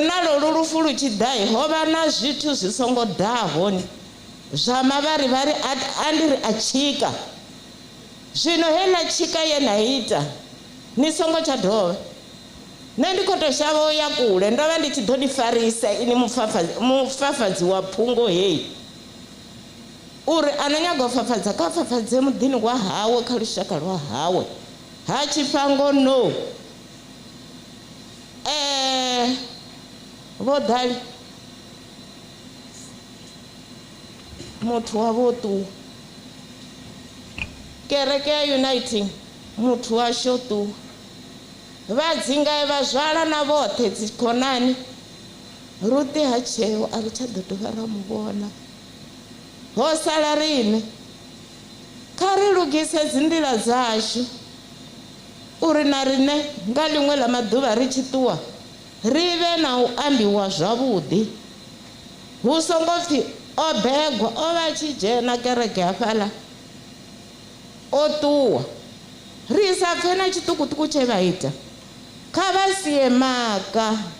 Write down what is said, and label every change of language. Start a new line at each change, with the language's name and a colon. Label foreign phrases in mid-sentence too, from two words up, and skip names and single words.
Venda: na lolu lufu lu tshi ḓa ho vha na zwithu zwi songo ḓaho ni zwa mavharivhari a ndi ri a tshika zwino heiḽa tshika ye na ita ni songo tsha dovha nṋe ndi khou tou shavha u ya kule ndo vha ndi tshi ḓo ni farisa ini mufafadzi wa phungo heyi uri a no nyaga u fafadza kha fafadze muḓini wa hawe kha lushaka lwa hawe ha Tshifhango no vho Dali muthu wa vho tu kereke ya Uniting muthu wa sho tu va dzinga va zwala na vothe dzikhonani Rute ha tsheo a ri tsha ḓo dovha ra muvhona ho sala rine kha ri lugise dzinḓila dzashu uri na rine nga ḽiṅwe ḽa maḓuvha ri tshi ṱuwa ri vhe na u ambiwa zwavhuḓi hu songo pfhi o begwa o vha tshi dzhena kereke hafhaḽa o ṱuwa ri sa pfe na tshiṱukuṱuku tshe vha ita kha vha sie maka